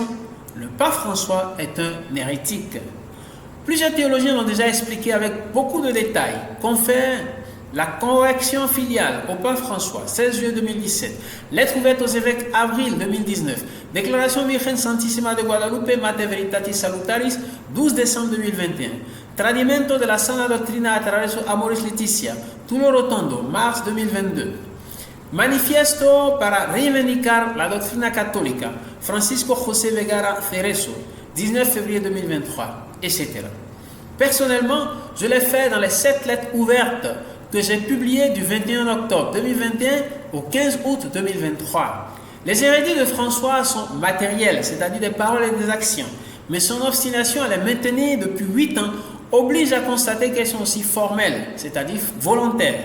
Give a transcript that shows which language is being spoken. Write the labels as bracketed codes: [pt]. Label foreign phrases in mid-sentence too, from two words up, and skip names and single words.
[fr] Le pape François est un hérétique. Plusieurs théologiens l'ont déjà expliqué avec beaucoup de détails. Confère la correction filiale au pape François, 16 juillet 2017. Lettre ouverte aux évêques, avril 2019. Déclaration Virgen Santissima de Guadalupe, Mater Veritatis Salutaris, 12 décembre 2021. Tradimento de la sana doctrina attraverso Amoris Laetitia, Tulio Rotondo, mars 2022. Manifiesto para reivindicar la doctrina católica, Francisco José Vergara Cerezo, 19 février 2023, etc. Personnellement, je l'ai fait dans les 7 lettres ouvertes que j'ai publiées du 21 octobre 2021 au 15 août 2023. Les hérédits de François sont matérielles, c'est-à-dire des paroles et des actions, mais son obstination à les maintenir depuis 8 ans oblige à constater qu'elles sont aussi formelles, c'est-à-dire volontaires.